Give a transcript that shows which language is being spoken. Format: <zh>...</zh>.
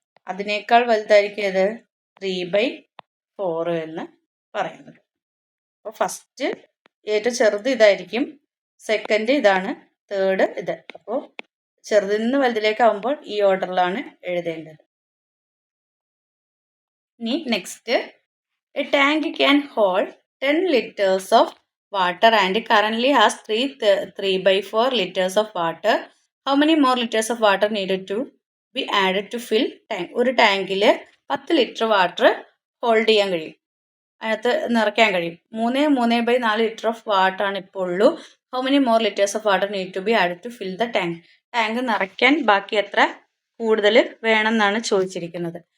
<ml>അതിനേക്കാൾ വലുതായിരിക്കും അത് 3/4 എന്ന് പറയുന്നത്. അപ്പോൾ ഫസ്റ്റ് ഏറ്റവും ചെറുത് ഇതായിരിക്കും, സെക്കൻഡ് ഇതാണ്, തേർഡ് ഇത്. അപ്പോൾ ചെറുതിൽ നിന്ന് വലുതിലേക്കാവുമ്പോൾ ഈ ഓർഡറിലാണ് എഴുതേണ്ടത്.</ml> <en>ഇനി next, a tank can hold 10 liters of water and currently has 3/4 liters of water. How many more liters of water needed to be added to fill tank?</en> <ml>ഒരു ടാങ്കിൽ 10 ലിറ്റർ വാട്ടർ ഹോൾഡ് ചെയ്യാൻ കഴിയും, അതിനകത്ത് നിറയ്ക്കാൻ കഴിയും. 3/4 ലിറ്റർ ഓഫ് വാട്ടർ ആണ് ഇപ്പോൾ ഉള്ളൂ.</ml> <en>How many more litres of water need to be added to fill the tank?</en> <ml>Tank നിറയ്ക്കാൻ ബാക്കി എത്ര കൂടുതൽ വേണമെന്നാണ് ചോദിച്ചിരിക്കുന്നത്.</ml>